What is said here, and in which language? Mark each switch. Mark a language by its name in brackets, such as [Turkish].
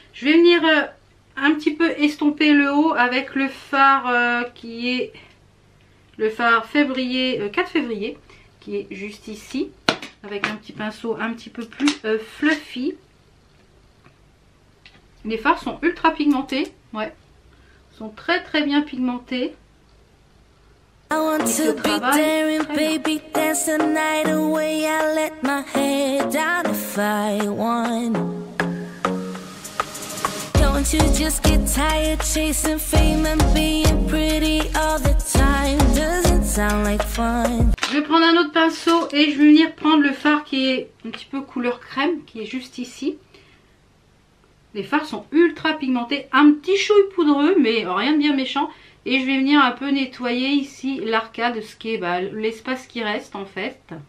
[French] Je vais venir un petit peu estomper le haut avec le fard qui est le fard 4 février qui est juste ici avec un petit pinceau un petit peu plus fluffy. Les fards sont ultra pigmentés, ouais, sont très très bien pigmentés. [English] I want to be daring, baby, dance the night away. I let my head down if I want. Don't you just get tired chasing fame and being pretty all the time? Doesn't sound like fun. [French] Je vais prendre un autre pinceau et je vais venir prendre le fard qui est un petit peu couleur crème, qui est juste ici. Les fards sont ultra pigmentés, un petit chouille poudreux, mais rien de bien méchant. Et je vais venir un peu nettoyer ici l'arcade, ce qui est l'espace qui reste en fait.